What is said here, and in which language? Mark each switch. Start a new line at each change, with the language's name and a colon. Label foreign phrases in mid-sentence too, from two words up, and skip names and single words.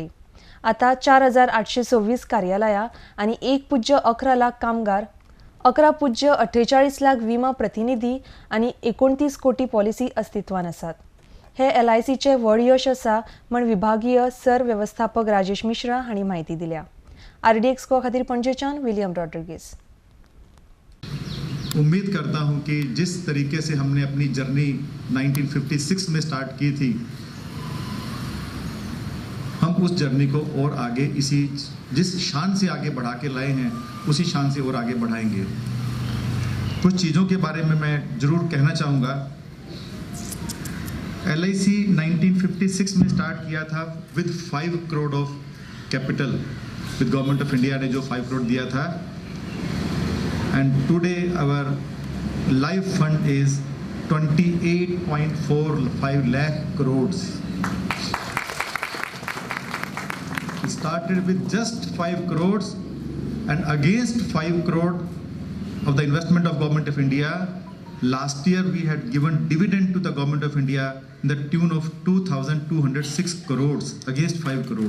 Konkani: आता 4826 कार्यालयां आणि 1.11 लाख कामगार, 11.48 लाख विमा प्रतिनिधी आणि 29 कोटी पॉलिसी अस्तित्वान आसात। हे LICचे व्हड यश आसा म्हण विभागीय सर व्यवस्थापक राजेश मिश्रा हांणी माहिती दिल्या। RD एक्सको खातीर पणजेच्यान विलियम रॉड्रिगीस।
Hindi: उम्मीद करता हूं कि जिस तरीके से हमने अपनी जर्नी 1956 में स्टार्ट की थी, हम उस जर्नी को और आगे जिस शान से आगे बढ़ा के लाए हैं उसी शान से और आगे बढ़ाएंगे। कुछ चीज़ों के बारे में मैं ज़रूर कहना चाहूँगा। LIC 1956 में स्टार्ट किया था
English: with 5 crore of capital, with Government of India
Hindi: ने जो 5 करोड़ दिया था।
English: And today our life fund is 28.45 lakh crores. We started with just 5 crores, and against 5 crore of the investment of Government of India, last year we had given dividend to the Government of India in the tune of 2,206 crores against 5 crore.